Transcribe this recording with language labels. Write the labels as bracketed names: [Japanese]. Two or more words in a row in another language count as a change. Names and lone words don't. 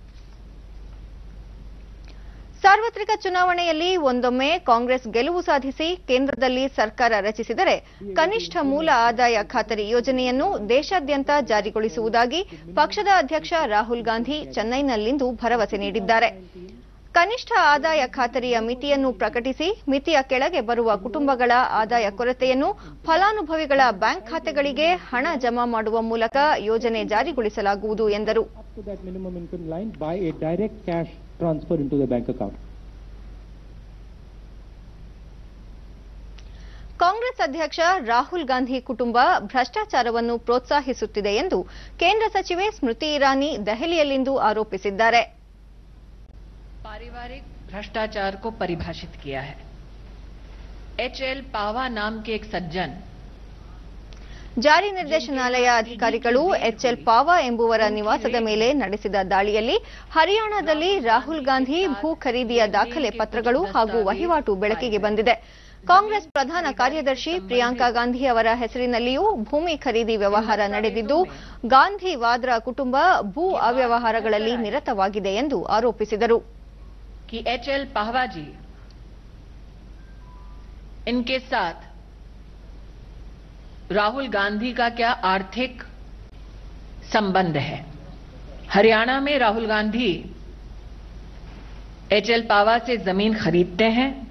[Kannada] ಸಾರ್ವತ್ರಿಕ ಚುನಾವಣೆಯಲ್ಲಿ ಒಂದೊಮ್ಮೆ ಕಾಂಗ್ರೆಸ್ ಗೆಲುವು ಸಾಧಿಸಿ ಕೇಂದ್ರದಲ್ಲಿ ಸರ್ಕಾರ ರಚಿಸಿದರೆ ಕನಿಷ್ಠ ಮೂಲ ಆದಾಯ ಖಾತರಿ ಯೋಜನೆಯನ್ನು ದೇಶಾದ್ಯಂತ ಜಾರಿಗೊಳಿಸುವುದಾಗಿ ಪಕ್ಷದ ಅಧ್ಯಕ್ಷ ರಾಹುಲ್ ಗಾಂಧಿ ಚೆನ್ನೈನಲ್ಲಿಂದು ಭರವಸೆ ನೀಡಿದ್ದಾರೆ. ಕನಿಷ್ಠ ಆದಾಯ ಖಾತರಿಯ ಮಿತಿಯನ್ನು ಪ್ರಕಟಿಸಿ ಮಿತಿಯ ಕೆಳಗೆ ಬರುವ ಕುಟುಂಬಗಳ ಆದಾಯ ಕೊರತೆಯನ್ನು ಫಲಾನುಭವಿಗಳ ಬ್ಯಾಂಕ್ ಖಾತೆಗಳಿಗೆ ಹಣ ಜಮಾ ಮಾಡುವ ಮೂಲಕ ಯೋಜನೆ ಜಾರಿಗೊಳಿಸಲಾಗುವುದು ಎಂದರು. [English] Transfer into the bank account. [Kannada] ಕಾಂಗ್ರೆಸ್ ಅಧ್ಯಕ್ಷ ರಾಹುಲ್ ಗಾಂಧಿ ಕುಟುಂಬ ಭ್ರಷ್ಟಾಚಾರವನ್ನು ಪ್ರೋತ್ಸಾಹಿಸುತ್ತಿದೆ ಎಂದು ಕೇಂದ್ರ ಸಚಿವೆ ಸ್ಮೃತಿ ಇರಾನಿ ದೆಹಲಿಯಲ್ಲಿಂದು ಆರೋಪಿಸಿದ್ದಾರೆ. [Hindi] पारिवारिक भ्रष्टाचार को परिभाषित किया है. एचएल पावा नाम के एक सज्जन [Kannada] ಜಾರಿ ನಿರ್ದೇಶನಾಲಯ ಅಧಿಕಾರಿಗಳು ಎಚ್ಎಲ್ ಪಾವಾ ಎಂಬುವರ ನಿವಾಸದ ಮೇಲೆ ನಡೆಸಿದ ದಾಳಿಯಲ್ಲಿ ಹರಿಯಾಣದಲ್ಲಿ ರಾಹುಲ್ ಗಾಂಧಿ ಭೂ ಖರೀದಿಯ ದಾಖಲೆ ಪತ್ರಗಳು ಹಾಗೂ ವಹಿವಾಟು ಬೆಳಕಿಗೆ ಬಂದಿದೆ. ಕಾಂಗ್ರೆಸ್ ಪ್ರಧಾನ ಕಾರ್ಯದರ್ಶಿ ಪ್ರಿಯಾಂಕಾ ಗಾಂಧಿ ಅವರ ಹೆಸರಿನಲ್ಲಿಯೂ ಭೂಮಿ ಖರೀದಿ ವ್ಯವಹಾರ ನಡೆದಿದ್ದು ಗಾಂಧಿ ವಾದ್ರಾ ಕುಟುಂಬ ಭೂ ಅವ್ಯವಹಾರಗಳಲ್ಲಿ ನಿರತವಾಗಿದೆ ಎಂದು ಆರೋಪಿಸಿದರು. [Hindi] एचएल पावा जी इनके साथ राहुल गांधी का क्या आर्थिक संबंध है? हरियाणा में राहुल गांधी एचएल पावा से जमीन खरीदते हैं.